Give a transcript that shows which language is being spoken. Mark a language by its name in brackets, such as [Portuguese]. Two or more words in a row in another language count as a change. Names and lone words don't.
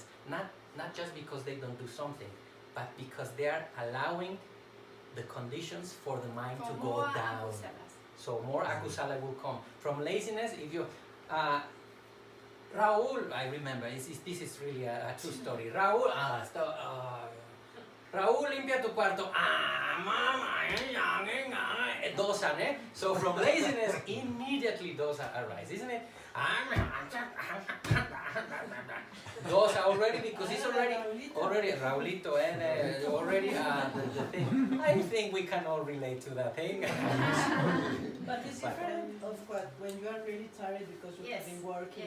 [English] Not just because they don't do something, but because they are allowing the conditions for the mind to go down. So more akusala will come. From laziness, if you... Raúl, I remember, this is really a true story. [Spanish] Raúl, Raúl, limpia tu cuarto. [Pali] Mama, dosa, ne? [English] So from laziness, immediately dosa arises, isn't it? Dosa already, because it's already Raulito, and already the thing. I think we can all relate to that thing. But it's different of what when you are really tired because you have been working.